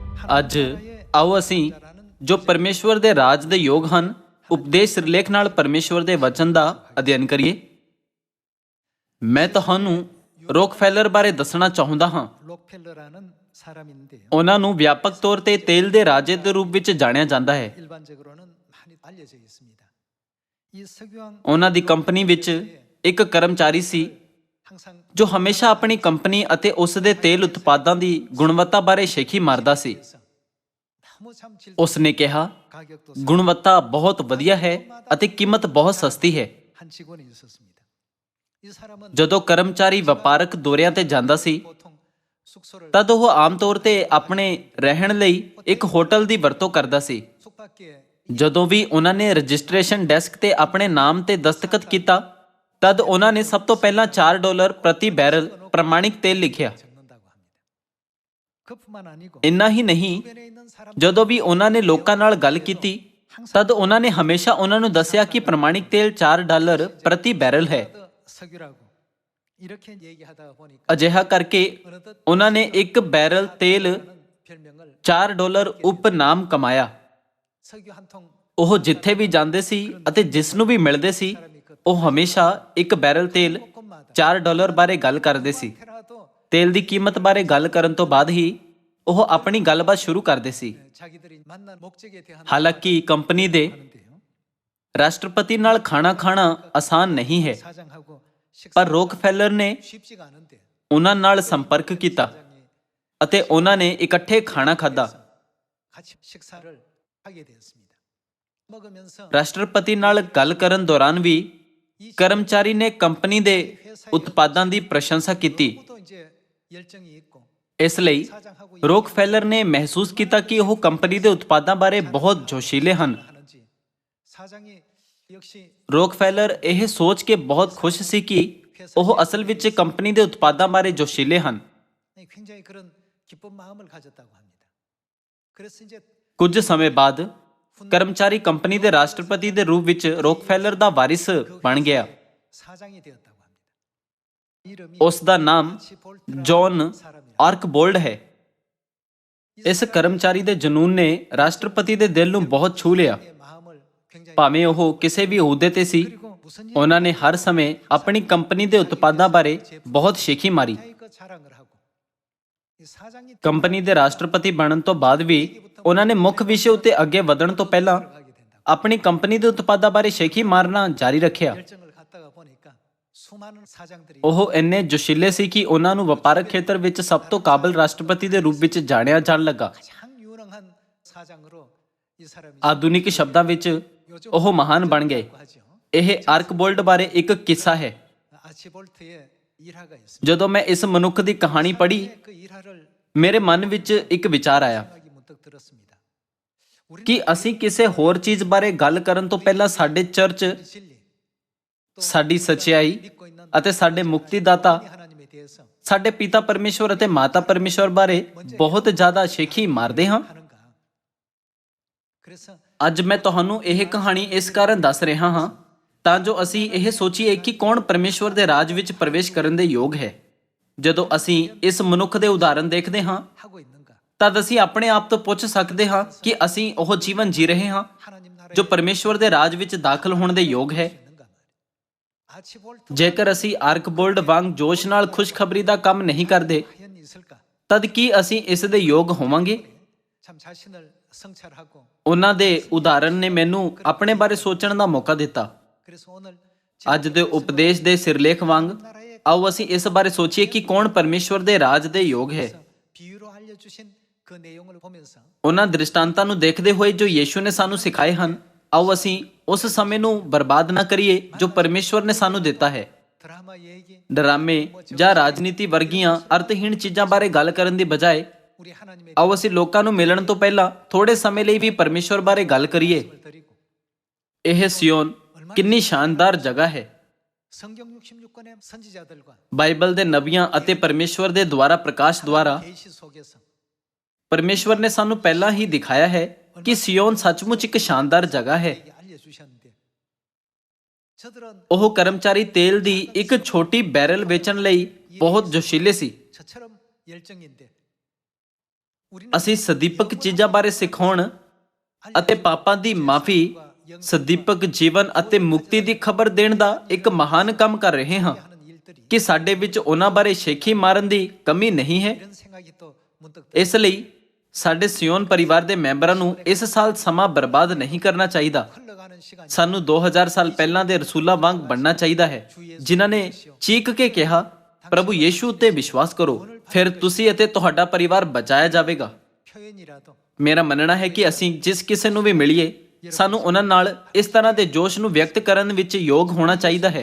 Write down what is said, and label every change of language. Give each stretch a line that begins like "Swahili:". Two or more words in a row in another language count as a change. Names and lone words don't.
Punjabi: ਅੱਜ ਆਓ ਅਸੀਂ ਜੋ ਪਰਮੇਸ਼ਵਰ ਦੇ ਰਾਜ ਦੇ ਯੋਗ ਹਨ, ਉਪਦੇਸ਼ ਸਿਰਲੇਖ ਨਾਲ ਪਰਮੇਸ਼ਵਰ ਦੇ ਵਚਨ ਦਾ ਅਧਿਐਨ ਕਰੀਏ। ਮੈਂ ਤੁਹਾਨੂੰ ਰੋਕਫੈਲਰ ਬਾਰੇ ਦੱਸਣਾ ਚਾਹੁੰਦਾ ਹਾਂ।
Korean: 록펠러라는 사람인데요.
Punjabi: ਉਹਨਾਂ ਨੂੰ ਵਿਆਪਕ ਤੌਰ ਤੇ ਤੇਲ ਦੇ ਰਾਜੇ ਦੇ ਰੂਪ ਵਿੱਚ ਜਾਣਿਆ ਜਾਂਦਾ ਹੈ।
Korean: 일반적으로는 많이 알려져 있습니다. 이 석유왕
Punjabi: ਉਹਨਾਂ ਦੀ ਕੰਪਨੀ ਵਿੱਚ ਇੱਕ ਕਰਮਚਾਰੀ ਸੀ
Korean: 항상
Punjabi: ਜੋ ਹਮੇਸ਼ਾ ਆਪਣੀ ਕੰਪਨੀ ਅਤੇ ਉਸ ਦੇ ਤੇਲ ਉਤਪਾਦਾਂ ਦੀ ਗੁਣਵੱਤਾ ਬਾਰੇ ਸ਼ੇਖੀ ਮਾਰਦਾ ਸੀ।
Korean: 너무 참 질
Punjabi: ਉਸ ਨੇ ਕਿਹਾ,
Korean: 가격도
Punjabi: ਗੁਣਵੱਤਾ ਬਹੁਤ ਵਧੀਆ ਹੈ ਅਤੇ ਕੀਮਤ ਬਹੁਤ ਸਸਤੀ ਹੈ।
Korean: 한 직원이 있었습니다. 이 사람은
Punjabi: ਜਦੋਂ ਕਰਮਚਾਰੀ ਵਪਾਰਕ ਦੌਰਿਆਂ ਤੇ ਜਾਂਦਾ ਸੀ
Korean: 보통 숙소를
Punjabi: ਤਦ ਉਹ ਆਮ ਤੌਰ ਤੇ ਆਪਣੇ ਰਹਿਣ ਲਈ ਇੱਕ ਹੋਟਲ ਦੀ ਵਰਤੋਂ ਕਰਦਾ ਸੀ।
Korean: 숙박기에
Punjabi: ਜਦੋਂ ਵੀ ਉਹਨਾਂ ਨੇ ਰਜਿਸਟ੍ਰੇਸ਼ਨ ਡੈਸਕ ਤੇ ਆਪਣੇ ਨਾਮ ਤੇ ਦਸਤਖਤ ਕੀਤਾ ਤਦ ਉਹਨਾਂ ਨੇ ਸਭ ਤੋਂ ਪਹਿਲਾਂ $4 ਪ੍ਰਤੀ ਬੈਰਲ ਪ੍ਰਮਾਣਿਕ ਤੇਲ ਲਿਖਿਆ।
Korean: 적는다고 합니다. 그뿐만 아니고
Punjabi: ਇੰਨਾ ਹੀ ਨਹੀਂ,
Korean: 주변에 있는 사람
Punjabi: ਜਦੋਂ ਵੀ ਉਹਨਾਂ ਨੇ ਲੋਕਾਂ ਨਾਲ ਗੱਲ ਕੀਤੀ ਤਦ ਉਹਨਾਂ ਨੇ ਹਮੇਸ਼ਾ ਉਹਨਾਂ ਨੂੰ ਦੱਸਿਆ ਕਿ ਪ੍ਰਮਾਣਿਕ ਤੇਲ $4 ਪ੍ਰਤੀ ਬੈਰਲ ਹੈ।
Korean: 석유라고 이렇게 얘기하다가 보니까
Punjabi: ਅਜਿਹਾ ਕਰਕੇ
Korean: 어느덧
Punjabi: ਉਹਨਾਂ ਨੇ ਇੱਕ ਬੈਰਲ ਤੇਲ
Korean: 별명을
Punjabi: $4 ਉਪਨਾਮ ਕਮਾਇਆ।
Korean: 석유 한 통
Punjabi: ਉਹ ਜਿੱਥੇ ਵੀ ਜਾਂਦੇ ਸੀ ਅਤੇ ਜਿਸ ਨੂੰ ਵੀ ਮਿਲਦੇ ਸੀ ਉਹ ਹਮੇਸ਼ਾ ਇੱਕ ਬੈਰਲ ਤੇਲ $4 ਬਾਰੇ ਗੱਲ ਕਰਦੇ ਸੀ।
Korean: 테라도
Punjabi: ਤੇਲ ਦੀ ਕੀਮਤ ਬਾਰੇ ਗੱਲ ਕਰਨ ਤੋਂ ਬਾਅਦ ਹੀ ਉਹ ਆਪਣੀ ਗੱਲਬਾਤ ਸ਼ੁਰੂ ਕਰਦੇ ਸੀ।
Korean: 자기들이 만난 목적에 대한
Punjabi: ਹਾਲਾਂਕਿ ਕੰਪਨੀ ਦੇ
Korean: 하는데요.
Punjabi: ਰਾਸ਼ਟਰਪਤੀ ਨਾਲ ਖਾਣਾ ਖਾਣਾ ਆਸਾਨ ਨਹੀਂ ਹੈ,
Korean: 사장하고 식사
Punjabi: ਪਰ ਰੋਕਫੈਲਰ ਨੇ
Korean: 쉽지가 않은데
Punjabi: ਉਹਨਾਂ ਨਾਲ ਸੰਪਰਕ ਕੀਤਾ
Korean: 사장이
Punjabi: ਅਤੇ ਉਹਨਾਂ ਨੇ ਇਕੱਠੇ ਖਾਣਾ ਖਾਧਾ।
Korean: 같이 식사를 하게 되었습니다. 먹으면서
Punjabi: ਰਾਸ਼ਟਰਪਤੀ ਨਾਲ ਗੱਲ ਕਰਨ ਦੌਰਾਨ ਵੀ ਕਰਮਚਾਰੀ ਨੇ ਕੰਪਨੀ ਦੇ ਉਤਪਾਦਾਂ ਦੀ ਪ੍ਰਸ਼ੰਸਾ ਕੀਤੀ।
Korean: 또 이제 열정이 있고
Punjabi: ਇਸ ਲਈ
Korean: 사장하고
Punjabi: ਰੋਕਫੈਲਰ ਨੇ ਮਹਿਸੂਸ ਕੀਤਾ ਕਿ ਉਹ ਕੰਪਨੀ ਦੇ ਉਤਪਾਦਾਂ ਬਾਰੇ ਬਹੁਤ ਜੋਸ਼ੀਲੇ ਹਨ।
Korean: 하는지 사장이 역시
Punjabi: ਰੋਕਫੈਲਰ ਇਹ ਸੋਚ ਕੇ ਬਹੁਤ ਖੁਸ਼ ਸੀ ਕਿ ਉਹ ਅਸਲ ਵਿੱਚ ਕੰਪਨੀ ਦੇ ਉਤਪਾਦਾਂ ਬਾਰੇ ਜੋਸ਼ੀਲੇ ਹਨ।
Korean: 굉장히 그런 기쁜 마음을 가졌다고 합니다. 그래서 이제
Punjabi: ਕੁਝ ਸਮੇਂ ਬਾਅਦ ਕਰਮਚਾਰੀ ਕੰਪਨੀ ਦੇ ਰਾਸ਼ਟਰਪਤੀ ਦੇ ਰੂਪ ਵਿੱਚ ਰੋਕਫੈਲਰ ਦਾ ਵਾਰਿਸ ਬਣ ਗਿਆ।
Korean: 사장이 되었다고 합니다. 이름이
Punjabi: ਉਸ ਦਾ ਨਾਮ ਜੌਨ ਆਰਕਬੋਲਡ ਹੈ। ਇਸ ਕਰਮਚਾਰੀ ਦੇ ਜਨੂੰਨ ਨੇ ਰਾਸ਼ਟਰਪਤੀ ਦੇ ਦਿਲ ਨੂੰ ਬਹੁਤ ਛੂ ਲਿਆ।
Korean: 마음을 굉장히
Punjabi: ਭਾਵੇਂ ਉਹ ਕਿਸੇ ਵੀ ਅਹੁਦੇ ਤੇ ਸੀ,
Korean: 그리고 무슨
Punjabi: ਉਹਨਾਂ ਨੇ ਹਰ ਸਮੇਂ ਆਪਣੀ ਕੰਪਨੀ ਦੇ ਉਤਪਾਦਾਂ ਬਾਰੇ ਬਹੁਤ ਸ਼ੇਖੀ ਮਾਰੀ।
Korean: 그 자랑을 하고 이 사장이
Punjabi: ਕੰਪਨੀ ਦੇ ਰਾਸ਼ਟਰਪਤੀ ਬਣਨ ਤੋਂ ਬਾਅਦ ਵੀ ਉਹਨਾਂ ਨੇ ਮੁੱਖ ਵਿਸ਼ੇ ਉੱਤੇ ਅੱਗੇ ਵਧਣ ਤੋਂ ਪਹਿਲਾਂ
Korean: 가게 된다.
Punjabi: ਆਪਣੀ ਕੰਪਨੀ ਦੇ ਉਤਪਾਦਾਂ ਬਾਰੇ ਸ਼ੇਖੀ ਮਾਰਨਾ ਜਾਰੀ ਰੱਖਿਆ।
Korean: 열정을 갖다가 보니까 수많은 사장들이
Punjabi: ਉਹ ਇੰਨੇ ਜੋਸ਼ੀਲੇ ਸੀ ਕਿ ਉਹਨਾਂ ਨੂੰ ਵਪਾਰਕ ਖੇਤਰ ਵਿੱਚ ਸਭ ਤੋਂ ਕਾਬਲ ਰਾਸ਼ਟਰਪਤੀ ਦੇ ਰੂਪ ਵਿੱਚ ਜਾਣਿਆ ਜਾਣ ਲੱਗਾ।
Korean: 가장 유능한 사장으로 이 사람이
Punjabi: ਆਧੁਨਿਕ ਸ਼ਬਦਾਂ ਵਿੱਚ ਉਹ ਮਹਾਨ ਬਣ ਗਏ।
Korean: 하죠.
Punjabi: ਇਹ ਆਰਕਬੋਲਡ ਬਾਰੇ ਇੱਕ ਕਿੱਸਾ ਹੈ।
Korean: 아치볼트의 일화가 있습니다.
Punjabi: ਜਦੋਂ ਮੈਂ ਇਸ ਮਨੁੱਖ ਦੀ ਕਹਾਣੀ ਪੜ੍ਹੀ
Korean: 그 일화를
Punjabi: ਮੇਰੇ ਮਨ ਵਿੱਚ ਇੱਕ ਵਿਚਾਰ ਆਇਆ
Korean: 생각이 문득 들었습니다. 우리
Punjabi: ਕਿ ਅਸੀਂ ਕਿਸੇ ਹੋਰ ਚੀਜ਼ ਬਾਰੇ ਗੱਲ ਕਰਨ ਤੋਂ ਪਹਿਲਾਂ ਸਾਡੇ ਚਰਚ,
Korean: 진리
Punjabi: ਸਾਡੀ ਸੱਚਾਈ
Korean: 믿고 있는
Punjabi: ਅਤੇ ਸਾਡੇ ਮੁਕਤੀਦਾਤਾ,
Korean: 하나님에 대해서
Punjabi: ਸਾਡੇ ਪਿਤਾ ਪਰਮੇਸ਼ਵਰ ਅਤੇ ਮਾਤਾ ਪਰਮੇਸ਼ਵਰ ਬਾਰੇ ਬਹੁਤ ਜ਼ਿਆਦਾ ਸ਼ੇਖੀ ਮਾਰਦੇ ਹਾਂ।
Korean: 하는가? 그래서
Punjabi: ਅੱਜ ਮੈਂ ਤੁਹਾਨੂੰ ਇਹ ਕਹਾਣੀ ਇਸ ਕਾਰਨ ਦੱਸ ਰਿਹਾ ਹਾਂ ਤਾਂ ਜੋ ਅਸੀਂ ਇਹ ਸੋਚੀਏ ਕਿ ਕੌਣ ਪਰਮੇਸ਼ਵਰ ਦੇ ਰਾਜ ਵਿੱਚ ਪ੍ਰਵੇਸ਼ ਕਰਨ ਦੇ ਯੋਗ ਹੈ। ਜਦੋਂ ਅਸੀਂ ਇਸ ਮਨੁੱਖ ਦੇ ਉਦਾਹਰਣ ਦੇਖਦੇ ਹਾਂ
Korean: 하고 있는가?
Punjabi: ਤਦ ਅਸੀਂ ਆਪਣੇ ਆਪ ਤੋਂ ਪੁੱਛ ਸਕਦੇ ਹਾਂ ਕਿ ਅਸੀਂ ਉਹ ਜੀਵਨ ਜੀ ਰਹੇ ਹਾਂ
Korean: 하나님 나라에
Punjabi: ਜੋ ਪਰਮੇਸ਼ਵਰ ਦੇ ਰਾਜ ਵਿੱਚ ਦਾਖਲ ਹੋਣ ਦੇ ਯੋਗ ਹੈ।
Korean: 있는가 말이야. 아치볼트
Punjabi: ਜੇਕਰ ਅਸੀਂ ਆਰਕਬੋਲਡ ਵਾਂਗ ਜੋਸ਼ ਨਾਲ ਖੁਸ਼ਖਬਰੀ ਦਾ ਕੰਮ ਨਹੀਂ ਕਰਦੇ
Korean: 과연 있을까?
Punjabi: ਤਦ ਕੀ ਅਸੀਂ ਇਸ ਦੇ ਯੋਗ ਹੋਵਾਂਗੇ?
Korean: 참 자신을 성찰하고
Punjabi: ਉਹਨਾਂ ਦੇ ਉਦਾਹਰਣ ਨੇ ਮੈਨੂੰ ਆਪਣੇ ਬਾਰੇ ਸੋਚਣ ਦਾ ਮੌਕਾ ਦਿੱਤਾ।
Korean: 그래서 오늘
Punjabi: ਅੱਜ ਦੇ ਉਪਦੇਸ਼ ਦੇ ਸਿਰਲੇਖ ਵਾਂਗ
Korean: 나라의
Punjabi: ਆਓ ਅਸੀਂ ਇਸ ਬਾਰੇ ਸੋਚੀਏ ਕਿ ਕੌਣ ਪਰਮੇਸ਼ਵਰ ਦੇ ਰਾਜ ਦੇ ਯੋਗ ਹੈ।
Korean: 비유로 알려주신 그 내용을 보면서
Punjabi: ਉਹਨਾਂ ਦ੍ਰਿਸ਼ਟਾਂਤਾਂ ਨੂੰ ਦੇਖਦੇ ਹੋਏ ਜੋ ਯੀਸ਼ੂ ਨੇ ਸਾਨੂੰ ਸਿਖਾਏ ਹਨ, ਆਓ ਅਸੀਂ ਉਸ ਸਮੇਂ ਨੂੰ ਬਰਬਾਦ ਨਾ ਕਰੀਏ ਜੋ ਪਰਮੇਸ਼ਵਰ ਨੇ ਸਾਨੂੰ ਦਿੱਤਾ ਹੈ।
Korean: 드라마 얘기
Punjabi: ਡਰਾਮੇ ਜਾਂ ਰਾਜਨੀਤੀ ਵਰਗੀਆਂ ਅਰਥਹੀਣ ਚੀਜ਼ਾਂ ਬਾਰੇ ਗੱਲ ਕਰਨ ਦੀ ਬਜਾਏ
Korean: 우리 하나님의
Punjabi: ਆਓ ਅਸੀਂ ਲੋਕਾਂ ਨੂੰ ਮਿਲਣ ਤੋਂ ਪਹਿਲਾਂ ਥੋੜੇ ਸਮੇਂ ਲਈ ਵੀ ਪਰਮੇਸ਼ਵਰ ਬਾਰੇ ਗੱਲ ਕਰੀਏ।
Korean: 말씀을 드리고
Punjabi: ਇਹ ਸਿਯੋਨ ਕਿੰਨੀ ਸ਼ਾਨਦਾਰ ਜਗ੍ਹਾ ਹੈ।
Korean: 성경 66권의 선지자들과
Punjabi: ਬਾਈਬਲ ਦੇ ਨਬੀਆਂ ਅਤੇ ਪਰਮੇਸ਼ਵਰ ਦੇ ਦੁਆਰਾ ਪ੍ਰਕਾਸ਼ ਦੁਆਰਾ
Korean: 계시 속에서
Punjabi: ਪਰਮੇਸ਼ਵਰ ਨੇ ਸਾਨੂੰ ਪਹਿਲਾਂ ਹੀ ਦਿਖਾਇਆ ਹੈ ਕਿ ਸਿਯੋਨ ਸੱਚਮੁੱਚ ਇੱਕ ਸ਼ਾਨਦਾਰ ਜਗ੍ਹਾ ਹੈ।
Korean: 얘기 알려주셨는데 저들은
Punjabi: ਉਹ ਕਰਮਚਾਰੀ ਤੇਲ ਦੀ ਇੱਕ ਛੋਟੀ ਬੈਰਲ ਵੇਚਣ ਲਈ ਬਹੁਤ ਜੋਸ਼ੀਲੇ ਸੀ।
Korean: 저처럼 열정인데
Punjabi: ਅਸੀਂ ਸਦੀਪਕ ਚੀਜ਼ਾਂ ਬਾਰੇ ਸਿਖਾਉਣ ਅਤੇ ਪਾਪਾਂ ਦੀ ਮਾਫੀ, ਸਦੀਪਕ ਜੀਵਨ ਅਤੇ ਮੁਕਤੀ ਦੀ ਖਬਰ ਦੇਣ ਦਾ ਇੱਕ ਮਹਾਨ ਕੰਮ ਕਰ ਰਹੇ ਹਾਂ। ਕਿ ਸਾਡੇ ਵਿੱਚ ਉਹਨਾਂ ਬਾਰੇ ਸ਼ੇਖੀ ਮਾਰਨ ਦੀ ਕਮੀ ਨਹੀਂ ਹੈ।
Korean: 이런 생각이 또 문득
Punjabi: ਇਸ ਲਈ ਸਾਡੇ ਸਿਓਨ ਪਰਿਵਾਰ ਦੇ ਮੈਂਬਰਾਂ ਨੂੰ ਇਸ ਸਾਲ ਸਮਾਂ ਬਰਬਾਦ ਨਹੀਂ ਕਰਨਾ ਚਾਹੀਦਾ।
Korean: 흘러가는 시간이
Punjabi: ਸਾਨੂੰ 2000 ਸਾਲ ਪਹਿਲਾਂ ਦੇ ਰਸੂਲਾਂ ਵਾਂਗ ਬਣਨਾ ਚਾਹੀਦਾ ਹੈ, ਜਿਨ੍ਹਾਂ ਨੇ ਚੀਕ ਕੇ ਕਿਹਾ, ਪ੍ਰਭੂ ਯੀਸ਼ੂ ਉੱਤੇ ਵਿਸ਼ਵਾਸ ਕਰੋ, ਫਿਰ ਤੁਸੀਂ ਅਤੇ ਤੁਹਾਡਾ ਪਰਿਵਾਰ ਬਚਾਇਆ ਜਾਵੇਗਾ।
Korean: 표현이라도
Punjabi: ਮੇਰਾ ਮੰਨਣਾ ਹੈ ਕਿ ਅਸੀਂ ਜਿਸ ਕਿਸੇ ਨੂੰ ਵੀ ਮਿਲੀਏ, ਸਾਨੂੰ ਉਹਨਾਂ ਨਾਲ ਇਸ ਤਰ੍ਹਾਂ ਦੇ ਜੋਸ਼ ਨੂੰ ਵਿਅਕਤ ਕਰਨ ਵਿੱਚ ਯੋਗ ਹੋਣਾ ਚਾਹੀਦਾ ਹੈ।